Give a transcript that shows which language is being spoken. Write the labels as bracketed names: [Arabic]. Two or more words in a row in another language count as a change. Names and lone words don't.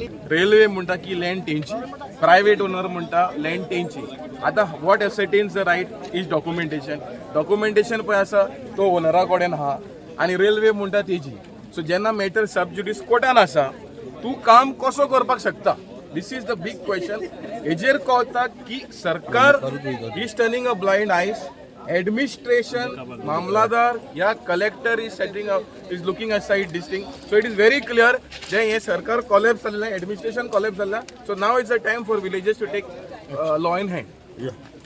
[Konkani] रेल्वे म्हणटा की लँड तेंची, [English] private owner [Konkani] म्हणटा लँड तेंची. आतां [English] what ascertains the right is documentation [Konkani] पळय आसा तो ओनरा कडेन आहा आनी रेल्वे म्हणटा तेजी. सो जेन्ना [English] matter sub judice [Konkani] कोर्टान आसा तूं काम कसो करपाक शकता, [English] this is the big question. [Konkani] हेजेर कळटा की सरकार [English] is turning a blind eyes. administration, Mamlatdar or collector is looking aside this thing. So it is very clear that [Marathi] हे सरकार collapse झालेलं आहे, administration collapse झालेलं आहे. [English] So now it's the time for villages to take law in hand.